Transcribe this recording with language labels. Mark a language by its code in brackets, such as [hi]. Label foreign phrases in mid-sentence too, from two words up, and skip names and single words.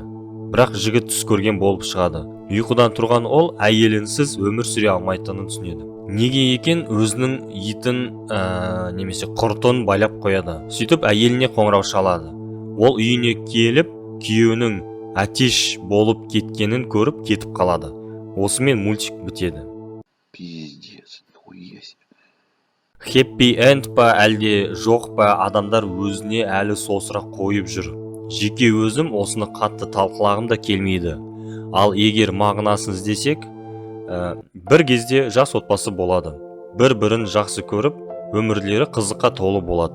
[kk] Бірақ жігіт түс көрген болып шығады. Ұйқыдан тұрған ол әйелінсіз өмір сүре алмайтынын түсінеді. Неге екен өзінің итін немесе құртын байлап қояды. Сөйтіп әйеліне қоңырау шалады. Ол үйіне келіп, күйеуінің атеш болып кеткенін көріп кетіп қалады. Осымен мультик бітеді. [ru] Пиздец, нихуя себе. [en] Happy end [kk] па әлде жоқ па, адамдар өзіне әлі сол сұрақ қойып жүр. Жеке өзім осыны қатты талқылағым да келмейді. Ал егер мағынасын іздесек, бір кезде жас отбасы болады. Бір-бірін жақсы көріп, өмірлері қызыққа толы болады.